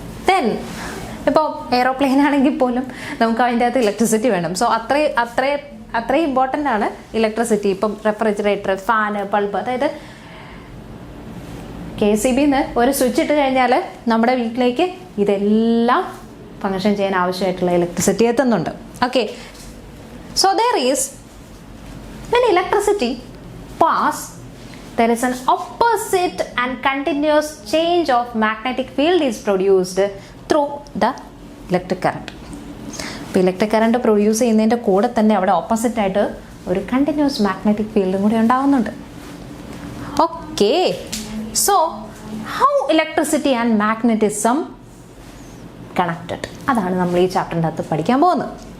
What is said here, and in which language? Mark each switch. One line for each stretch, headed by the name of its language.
Malayalam: Then ഇപ്പോൾ aeroplane ആണെങ്കിൽ പോലും നമുക്ക് അതിൻ്റെ അകത്ത് ഇലക്ട്രിസിറ്റി വേണം. സോ അത്രയും ഇമ്പോർട്ടൻ്റ് ആണ് ഇലക്ട്രിസിറ്റി. ഇപ്പം റെഫ്രിജറേറ്റർ, ഫാന്, ബൾബ്, അതായത് KCBന്ന് ഒരു സ്വിച്ച് ഇട്ട് കഴിഞ്ഞാൽ നമ്മുടെ വീട്ടിലേക്ക് ഇതെല്ലാം ഫങ്ഷൻ ചെയ്യാൻ ആവശ്യമായിട്ടുള്ള ഇലക്ട്രിസിറ്റി എത്തുന്നുണ്ട്.
English: Okay, so there is when electricity pass, there is an opposite and continuous change of magnetic field is produced through the electric current.
Malayalam: ഇപ്പോൾ ഇലക്ട്രിക് കറണ്ട് പ്രൊഡ്യൂസ് ചെയ്യുന്നതിൻ്റെ കൂടെ തന്നെ അവിടെ ഓപ്പോസിറ്റ് ആയിട്ട് ഒരു കണ്ടിന്യൂസ് മാഗ്നറ്റിക് ഫീൽഡും കൂടി ഉണ്ടാകുന്നുണ്ട്.
English: okay, so how electricity and magnetism connected,
Malayalam: അതാണ് നമ്മൾ ഈ ചാപ്റ്ററിൻ്റെ അകത്ത് പഠിക്കാൻ പോകുന്നത്.